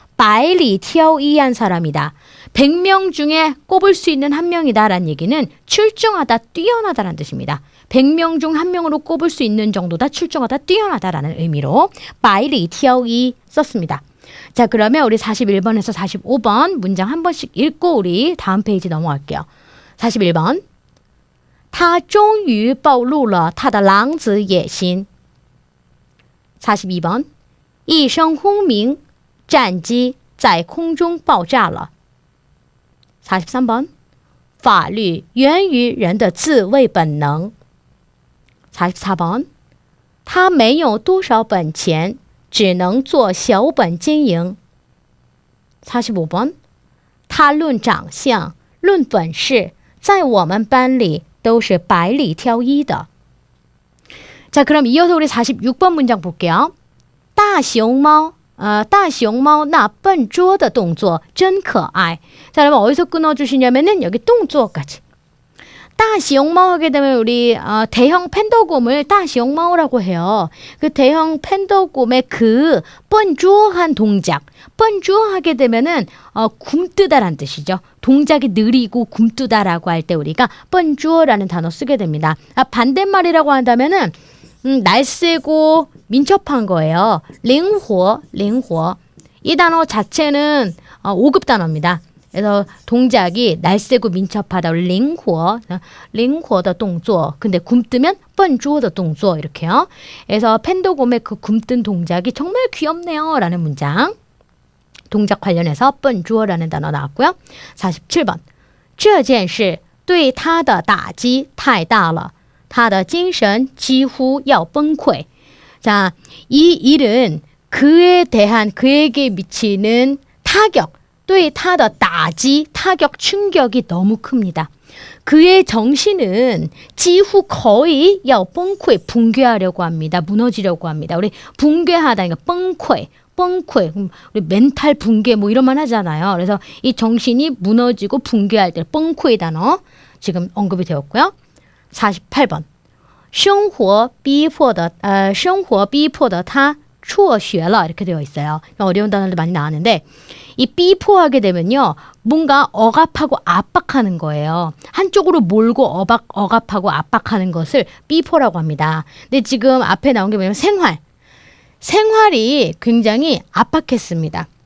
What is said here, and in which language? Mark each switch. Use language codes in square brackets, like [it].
[ko] 百里挑一한 사람이다. 100명 중에 꼽을 수 있는 한 명이다라는 얘기는 출중하다, 뛰어나다라는 뜻입니다. 100명 중 한 명으로 꼽을 수 있는 정도다, 출중하다, 뛰어나다라는 의미로 百里挑一 썼습니다. 자, 그러면 우리 41번에서 45번 문장 한 번씩 읽고 우리 다음 페이지 넘어갈게요. [zh] 41번 他终于暴露了他的狼子野心. 42번 一声轰鸣战机在空中爆炸了. 43번 法律源于人的自卫本能. 44번 他没有多少本钱只能做小本经营. 45번 他论长相论本事在我们班里都是百里挑一的. [ko] 자, 그럼 이어서 우리 46번 문장 볼게요. [zh] 大熊猫大熊猫那笨拙的动作真可爱. [ko] 자, 여러분 어디서 끊어주시냐면은 여기 动作까지. 大熊猫 하게 되면 우리 대형 팬더곰을 大熊猫라고 해요. 그 대형 팬더곰의 그笨拙한 동작. 笨拙 하게 되면은 굼뜨다라는 뜻이죠. 동작이 느리고 굼뜨다라고 할 때 우리가 笨拙라는 단어 쓰게 됩니다. 반대말이라고 한다면은 날쌔고 민첩한 거예요. [zh] 灵活. [ko] 이 단어 자체는 5급 단어입니다. 그래서 동작이 날쌔고 민첩하다. [zh] 灵活的动作. [ko] 근데 굼뜨면 [zh] 笨拙的动作 [ko] 이렇게요. 그래서 팬더곰의 그 굼뜬 동작이 정말 귀엽네요. 라는 문장. 동작 관련해서 笨拙 라는 단어 나왔고요. [zh] 47번 这件事对他的打击太大了他的精神几乎要崩溃. [ko] 자, 이 일은 그에게 미치는 타격, 또 타더打击, 타격, 충격이 너무 큽니다. 그의 정신은 지후 거의 要崩溃, 붕괴하려고 합니다. 무너지려고 합니다. 우리 붕괴하다, 그러니까 崩溃, 우리 멘탈 붕괴 뭐 이런 말 하잖아요. 그래서 이 정신이 무너지고 붕괴할 때 崩溃 단어 지금 언급이 되었고요. [zh] 48번 生活逼迫的他辍学了 [ko] 이렇게 되어 있어요. 어려운 단어들 많이 나왔는데 이逼迫하게 되면요. 뭔가 억압하고 압박하는 거예요. 한쪽으로 몰고 억압하고 압박하는 것을 逼迫라고 합니다. 근데 지금 앞에 나온 게 뭐냐면 생활이 굉장히 압박했습니다.